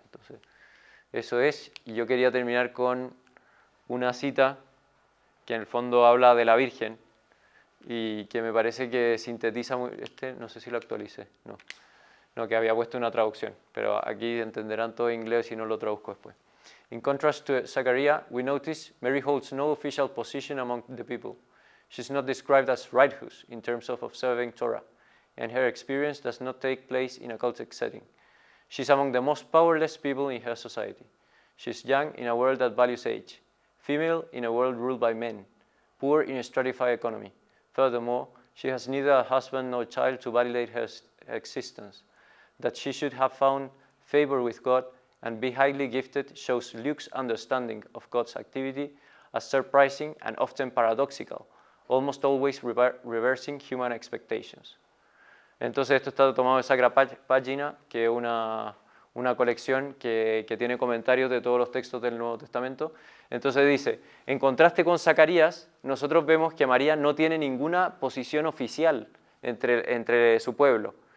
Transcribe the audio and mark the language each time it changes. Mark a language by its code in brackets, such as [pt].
[es] Entonces, eso es. Y yo quería terminar con una cita que en el fondo habla de la Virgen y que me parece que sintetiza muy... no sé si lo actualicé, no, que había puesto una traducción, pero aquí entenderán todo en inglés si no lo traduzco después. [en] In contrast to Zechariah, we notice Mary holds no official position among the people. She's not described as righteous in terms of observing Torah, and her experience does not take place in a cultic setting. She's among the most powerless people in her society. She's young in a world that values age, female in a world ruled by men, poor in a stratified economy. Furthermore, she has neither a husband nor child to validate her existence. That she should have found favor with God and be highly gifted shows Luke's understanding of God's activity as surprising and often paradoxical, almost always reversing human expectations. [es] Entonces esto está tomado de Sacra Pagina, que es una colección que tiene comentarios de todos los textos del Nuevo Testamento. Entonces dice, en contraste con Zacarías, nosotros vemos que María no tiene ninguna posición oficial entre su pueblo.